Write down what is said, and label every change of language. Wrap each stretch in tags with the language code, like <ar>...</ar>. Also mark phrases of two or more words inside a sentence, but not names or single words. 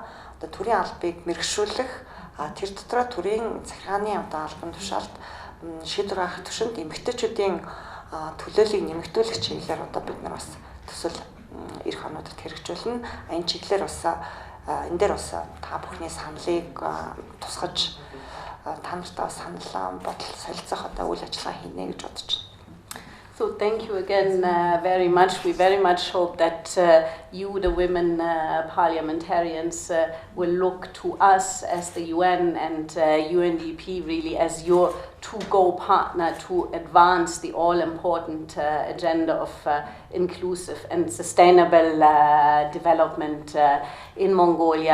<mn>Одоо төрийн албыг мэрэгшүүлэх, тэр дотроо төрийн захиргааны одоо албан тушаалд шийдвэр гаргах түвшинд эмэгтэйчүүдийн төлөөллийг нэмэгдүүлэх чиглэлээр одоо бид нар бас төсөл ирэх онуудад хэрэгжүүлнэ. Энэ чиглэлээр бас энэ дээр бас та бүхний саналыг тусгаж та нартай санал бодол солилцох одоо үйл ажиллагаа хийнэ гэж бодож байна.</mn> <en>So thank you again very much. We very much hope that you, the women parliamentarians, will look to us as the UN and UNDP really as your to-go partner to advance the all-important agenda of inclusive and sustainable development in Mongolia.</en>